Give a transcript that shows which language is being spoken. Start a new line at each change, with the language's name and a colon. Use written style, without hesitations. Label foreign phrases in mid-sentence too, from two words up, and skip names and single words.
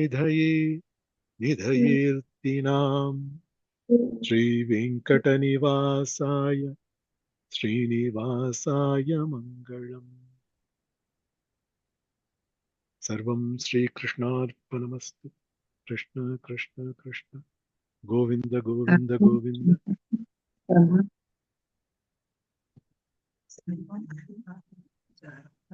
Sanskrit: నిధయేర్తినాం శ్రీ వెంకట నివాసాయ శ్రీనివాసాయ మంగళం सर्वं श्रीकृष्णार्पणमस्तु कृष्ण कृष्ण कृष्ण गोविंद गोविंद गोविंद